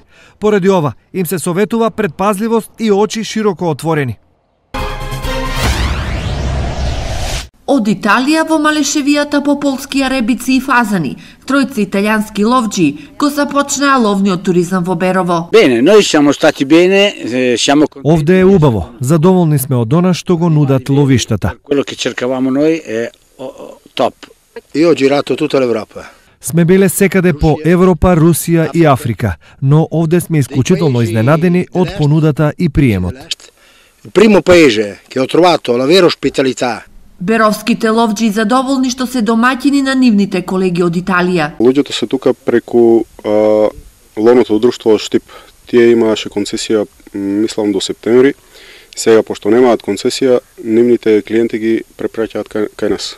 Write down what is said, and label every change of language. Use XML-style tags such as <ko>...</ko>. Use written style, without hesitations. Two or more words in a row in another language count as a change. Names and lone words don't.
<mk>Поради ова, им се советува предпазливост и очи широко отворени. Од Италија во Малешевијата по полски аребици и фазани, тројца италијански ловџи го започнаа ловниот туризам во Берово.</mk> <it>Bene, noi siamo stati bene, siamo</it> <mk>Овде е убаво. Задоволни сме од она што го нудат ловиштата.</mk> <it>Quello che cercavamo noi è top. Io ho girato tutta l'Europa.</it> <mk>Сме биле секаде по Европа, Русија и Африка, но овде сме исклучително изненадени од понудата и приемот.</mk> <it>Il primo paese che ho trovato la vera ospitalità.</it> <mk>Беровските ловџи задоволни што се домаќини на нивните колеги од Италија. Луѓето се тука преку ловното друштво Штип. Тие имаше концесија, мислам, до септември. Сега, пошто немаат концесија, нивните клиенти ги препраќаат кај нас.</mk>